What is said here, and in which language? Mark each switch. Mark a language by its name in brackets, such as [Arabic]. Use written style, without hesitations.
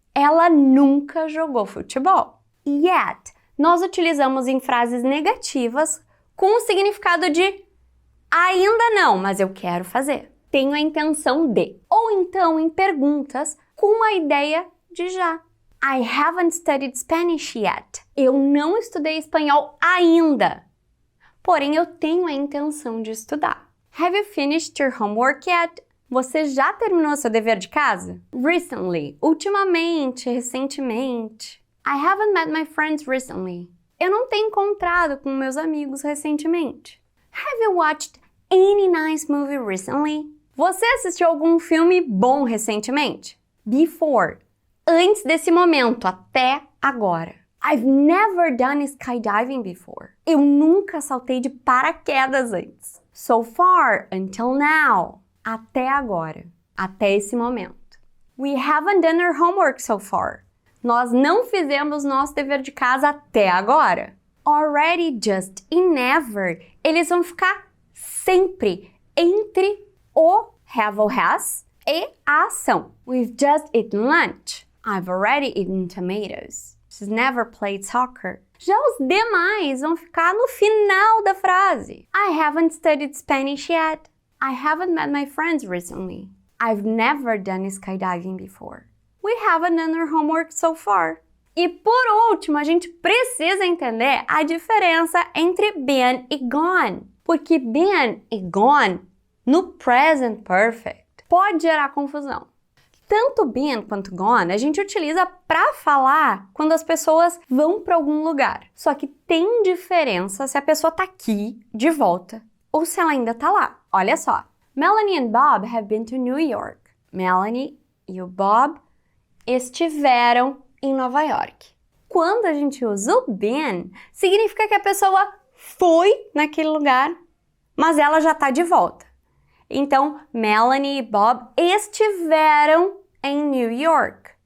[Portuguese] Ela nunca jogou futebol. Yet. Nós utilizamos em frases negativas com o significado de ainda não, mas eu quero fazer. Tenho a intenção de. Ou então em perguntas com a ideia de já. [English] I haven't studied Spanish yet. [Portuguese] Eu não estudei espanhol ainda. Porém, eu tenho a intenção de estudar. [English] Have you finished your homework yet? [Portuguese] Você já terminou seu dever de casa? Recently. Ultimamente, recentemente. [English] I haven't met my friends recently. [Portuguese] Eu não tenho encontrado com meus amigos recentemente. [English] Have you watched any nice movie recently? [Portuguese] Você assistiu algum filme bom recentemente? Before. Antes desse momento, até agora. [English] I've never done skydiving before. [Portuguese] Eu nunca saltei de paraquedas antes. [English] So far, until now. [Portuguese] Até agora. Até esse momento. [English] We haven't done our homework so far. [Portuguese] Nós não fizemos nosso dever de casa até agora. Already, just e never, eles vão ficar sempre entre o have ou has e a ação. [English] We've just eaten lunch. I've already eaten tomatoes. She's never played soccer. [Portuguese] Já os demais vão ficar no final da frase. [English] I haven't studied Spanish yet. I haven't met my friends recently. I've never done skydiving before. We haven't done our homework so far. [Portuguese] E por último, a gente precisa entender a diferença entre been e gone. Porque been e gone, no present perfect, pode gerar confusão. Tanto been quanto gone a gente utiliza para falar quando as pessoas vão para algum lugar. Só que tem diferença se a pessoa tá aqui, de volta, ou se ela ainda tá lá. Olha só. [English] Melanie and Bob have been to New York. [Portuguese] Melanie e o Bob estiveram em Nova York. Quando a gente usa o been, significa que a pessoa foi naquele lugar, mas ela já tá de volta. Então, Melanie e Bob estiveram em New York.